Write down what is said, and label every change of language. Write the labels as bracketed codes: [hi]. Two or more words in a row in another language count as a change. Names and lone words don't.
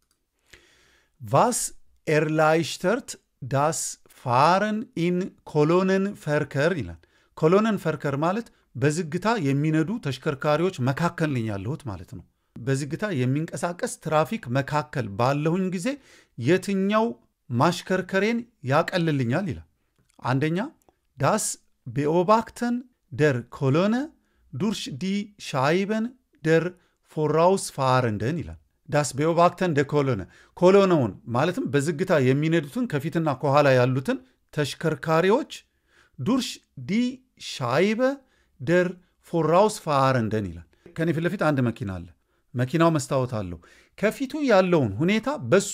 [de] Was erleichtert das Fahren in Kolonnenverkehr [am] ይላል። ኮሎነንፈርከር ማለት በዝግታ የሚነዱ ተሽከርካሪዎች መካከል ነኝ ያለሁት ማለት ነው። በዝግታ የሚንቀሳቀስ ትራፊክ መካከል ባለሁኝ ጊዜ የትኛው ማሽከርከሬን ያቀልልኛል ይላል። አንደኛ [de] das Beobachten der Kolonne durch die Scheiben der Vorausfahrenden ይላል። Das Beobachten der Kolonne [am] ኮሎነውን ማለትም በዝግታ የሚነዱትን ከፊትና ከኋላ ያሉትን ተሽከርካሪዎች [de] durch die Scheiben der Vorausfahrenden [am] ይላል። ከኔ ፊት ለፊት አንድ መኪና አለ። መኪናው መስታወት አለው። ከፊቱ ያለውን ሁኔታ በሱ